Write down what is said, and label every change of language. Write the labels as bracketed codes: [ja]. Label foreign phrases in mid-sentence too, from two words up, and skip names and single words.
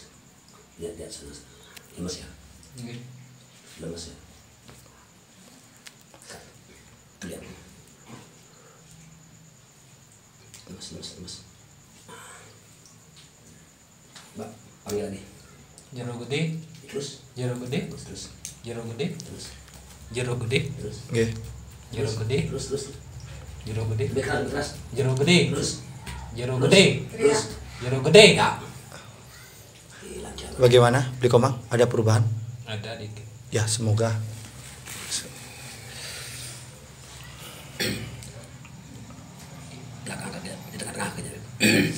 [id] Lihat sana. Lemes ya? Nggih. Lemes ya? Kak, tuh lihat. Lemes. Mbak, panggil lagi. Jeruk gede. Terus. Jeruk gede. Terus. Jeruk gede. Terus. Jeruk gede. Terus. Nggih. Jeruk gede. Terus. Jeruk gede. Lebih keras. Jeruk gede. Terus. Jeruk gede. Terus. Jeruk gede. Enggak. Lancar. Bagaimana Bli Komang? Ada perubahan? Ada dikit. Ya, semoga. Belakang kaki, di tengah-tengah kakinya.